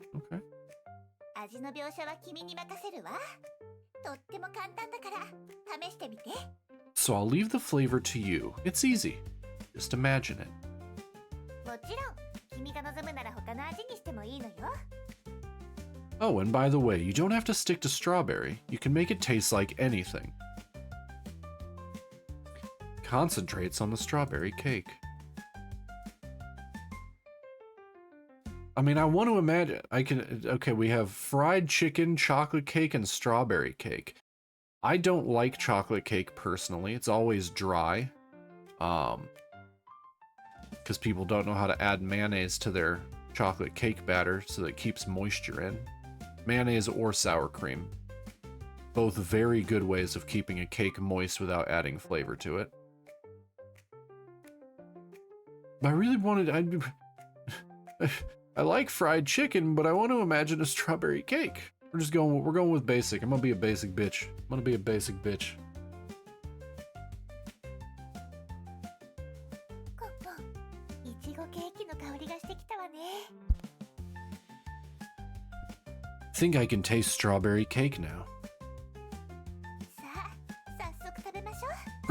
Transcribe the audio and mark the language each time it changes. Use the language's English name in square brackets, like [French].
[English] Okay. [Japanese] 味の描写は君に任せるわ。とっても簡単だから試してみて。 [English] So I'll leave the flavor to you. It's easy. Just imagine it. [Japanese] もちろん君が望むなら他の味にしてもいいのよ。 [English] Oh, and by the way, you don't have to stick to strawberry. You can make it taste like anything. Concentrates on the strawberry cake. I mean, I want to imagine, okay, we have fried chicken, chocolate cake, and strawberry cake. I don't like chocolate cake personally. It's always dry. Because people don't know how to add mayonnaise to their chocolate cake batter so that it keeps moisture in. Mayonnaise or sour cream. Both very good ways of keeping a cake moist without adding flavor to it. I really wanted... I like fried chicken, but I want to imagine a strawberry cake. We're going with basic. I'm gonna be a basic bitch. I'm gonna be a basic bitch. [Japanese] コンコン、いちごケーキの香りがしてきたわね。 [English] Think I can taste strawberry cake now. [Japanese] さあ、早速食べましょう。